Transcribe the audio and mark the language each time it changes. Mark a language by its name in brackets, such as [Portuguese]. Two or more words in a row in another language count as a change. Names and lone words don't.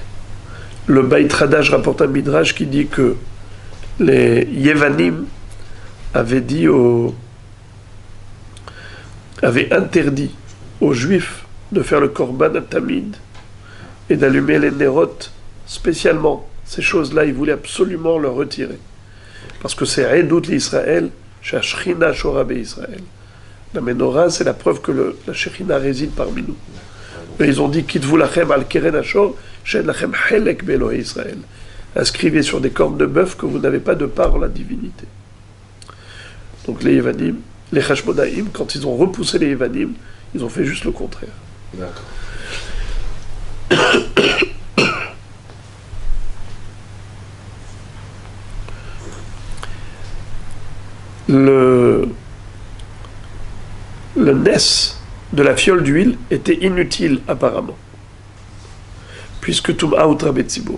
[French] Le Beit Hadash rapporte un midrash qui dit que les Yevanim avaient interdit aux Juifs de faire le korban à Tamid et d'allumer les nérotes spécialement. Ces choses-là, ils voulaient absolument le retirer. Parce que c'est [Hebrew] עדות לישראל, שהשכינה שורה בישראל. [French] La menorah, c'est la preuve que la Shechina réside parmi nous. [Hebrew] Et ils ont dit כתבו לכם על קרן השור, שאין לכם חלק באלוהי ישראל. [French] Inscrivez sur des cornes de bœuf que vous n'avez pas de part en la divinité. Donc les Yevanim, les Hashmonaïm, quand ils ont repoussé les Yevanim, ils ont fait juste le contraire. d'accord. Le nes de la fiole d'huile était inutile apparemment, puisque [Hebrew] טומאה הותרה בציבור.